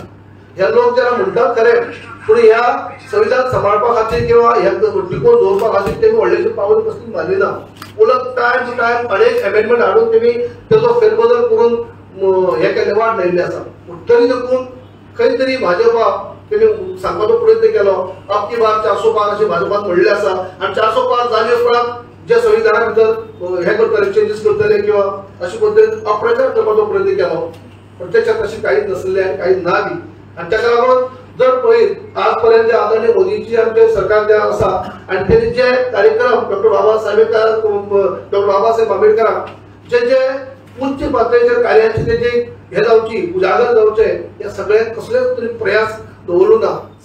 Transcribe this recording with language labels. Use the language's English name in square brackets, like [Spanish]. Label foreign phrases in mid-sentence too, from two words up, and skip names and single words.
[Konkani] हे लोक जेन्ना म्हणटात खरें पूण ह्या संविधान सांबाळपा खातीर किंवा ह्या टिकोवन दवरपा खातीर तेमी व्हडलेशी पावल कसली मारली ना। उलट [English] time to time [Konkani] अनेक अमेंडमेंट हाडून तेमी तेजो फेरबदल करून हे केले वाट लायिल्ली आसा। पूण तरी देखून खंय तरी भाजपा तेणी सांगपाचो प्रयत्न केलो [Hindi] अब की बार 400 पार [Konkani] अशें भाजपान म्हणलें आसा आनी 400 पार जाले उपरांत जे संविधाना भितर हे करतले चेंजीस करतले किंवा अशे पद्दतीन अप्रचार करपाचो प्रयत्न केलो प्रत्यक्षात तशें कांयच नासलें आनी कांय ना बी। आनी ताका लागून जर पळयत आज पर्यंत आदरणीय मोदीची आमचे सरकार जे आसा आनी तेणी जे कार्यक्रम डॉक्टर बाबासाहेब आंबेडकरांक जे उच्च पातळीचेर कार्याची तेजे हे जावची उजागर जावचे हे सगळे कसलेच तरी प्रयास दवरूं ना।